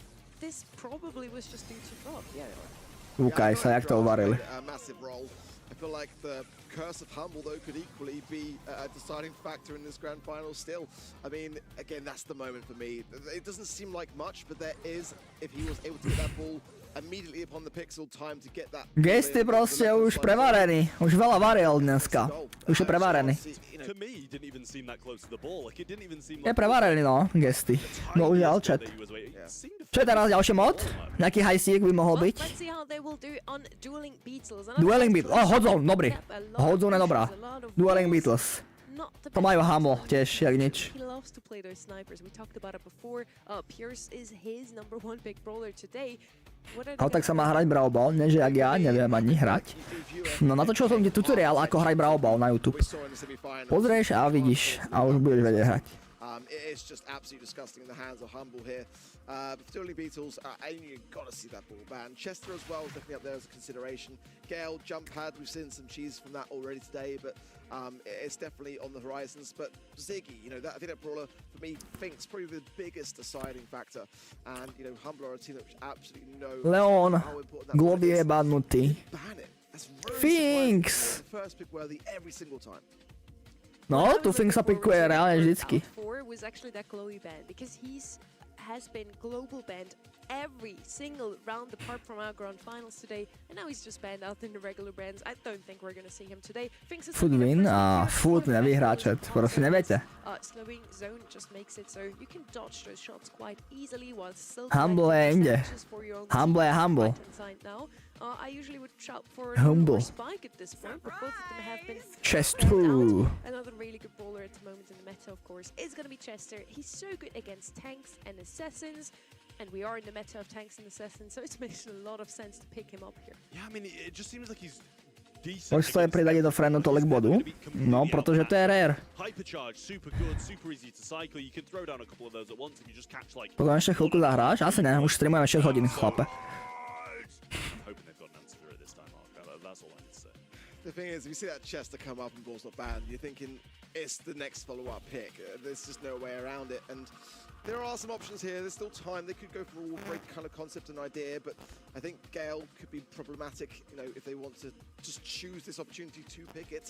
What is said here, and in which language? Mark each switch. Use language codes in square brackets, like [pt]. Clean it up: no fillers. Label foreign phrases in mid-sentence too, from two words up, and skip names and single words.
[en] This probably was just due to drop. Yeah. [sk] Ukaj sa, jak to uvarili. [en] I feel like the curse of Humble, though, could equally be a deciding factor in this grand final still. I mean, again, that's the moment for me. It doesn't seem like much, but there is, if he was able to get that ball immediately upon the pixel, time to get that. [sk] Gesty proste už prevarený. Už veľa varil dneska. Už je prevarený. [en] To me, he didn't even seem that close to the ball. Like, it didn't even seem [sk] Je [en] like [sk] prevarený, no, gesty. Bohužiaľ, chat. Čo je teraz ďalší mod? Nejaký Haouseek by mohol byť? [en] Let's see how they will do on Dueling Beetles. Dueling Beetles. [sk] Oh, Hodzone, dobrý. Hodzone je dobrá. Dueling Beetles. To majú Humble tiež, jak nič. [en] He loves to play those snipers. We talked about it before. Pierce is his #1 pick brawler today. [sk] Ale tak sa má hrať Brawl Ball, nie že jak ja, neviem ani hrať. No natočil som ti tutoriál, ako hrať Brawl Ball na YouTube. Pozrieš a vidíš a už budeš vedieť hrať. [en] It is just absolutely disgusting in the hands of Humble here. But for Dueling Beetles, you've got to see that ball ban. Chester as well is definitely up there as a consideration. Gale, jump pad, we've seen some cheese from that already today, but it's definitely on the horizons. But Ziggy, you know, I think that brawler, for me, Fink's probably the biggest deciding factor. And, you know, Humble are a team that absolutely know [sk] Leon, [en] how important that [sk] Globby je [en] is. [sk] badnutý. [en] Ban it. That's really [sk] Finks! [en] surprising. The first pick worthy every single time. [sk] No, tu Fink sa pikuje reálne vždycky. [en] Was actually that Chloe ban because has been global banned every single round apart from our grand finals today, and now he's just banned out in the regular brands. I don't think we're gonna see him today. [sk] Food win a food nevyhrá chat, proste neviete. [en] Slowing zone just makes it so you can dodge those shots quite easily while still [sk] Humble je inde. Humble je humble. [en] I usually would shout for [sk] Humble. [en] Spike at this point, but both of them have been Chest banned out. Another really good brawler at the moment in the meta, of course, is going to be Chester. He's so good against tanks and assassins, and we are in the meta of tanks and assassins, so it makes a lot of sense to pick him up here. Yeah, I mean, it just seems like he's decent. [sk] Môžeš to je pridať do friendu tolik bodu? No, protože to je rare. [en] Hypercharge, super good, super easy to cycle. You can throw down a couple of those at once if you just catch like. [sk] Potom ešte chvíľku zahráš? Asi ne, už streamujeme 6 hodín, chlape. [en] Hoping they've got an answer for it this time, Mark. That's all I need to say. The thing is, if you see that Chester come up and ball's not banned, you're thinking it's the next follow-up pick. There's just no way around it. And there are some options here. There's still time. They could go for a break kind of concept and idea, but I think Gale could be problematic, you know, if they want to just choose this opportunity to pick it.